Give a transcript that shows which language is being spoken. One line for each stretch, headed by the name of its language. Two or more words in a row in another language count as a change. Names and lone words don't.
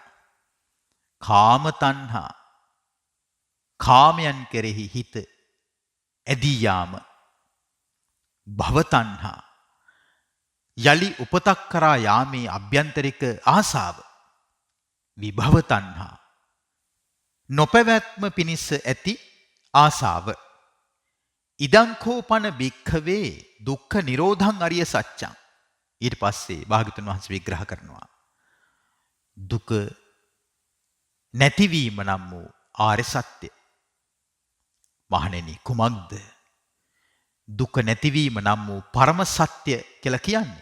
Sinhala: කාම තණ්හා. කාමයන් කෙරෙහි හිත ඇදී යාම. භව තණ්හා. යලි උපතක් කරා යාමේ අභ්‍යන්තරික ආසාව. විභව තණ්හා. නොපැවැත්ම පිණිස ඇති ආසාව.
Pali: ඉදං කෝපන භික්ඛවේ දුක්ඛ නිරෝධං අරිය සත්‍යං.
Sinhala: ඊට පස්සේ භාග්‍යවතුන් වහන්සේ විග්‍රහ කරනවා දුක නැතිවීම නම් වූ ආර්ය සත්‍ය. මහණෙනි, කුමක්ද දුක නැතිවීම නම් වූ පරම සත්‍ය කියලා කියන්නේ?